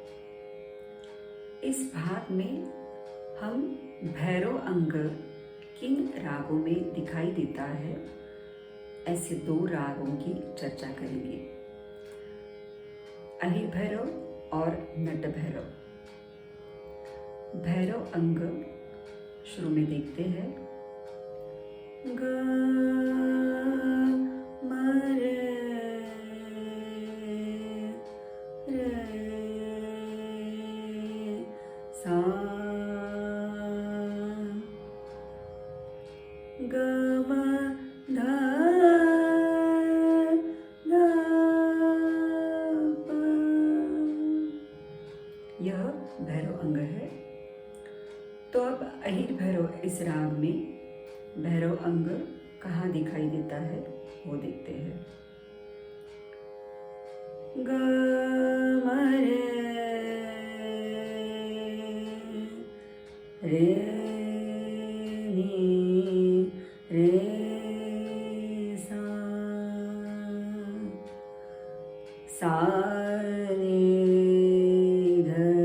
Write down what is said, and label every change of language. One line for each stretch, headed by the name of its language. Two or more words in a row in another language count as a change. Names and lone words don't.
Hindi: इस भाग में हम भैरव अंग किन रागों में दिखाई देता है, ऐसे दो रागों की चर्चा करेंगे, अहिर भैरव और नट भैरव। भैरव अंग शुरू में देखते हैं। ग म रे सा ग म ध ध प। यह भैरव अंग है। तो अब अहिर भैरव इस राग में भैरव अंग कहाँ दिखाई देता है वो देखते हैं। ग म रे नी रे सा सा नी ध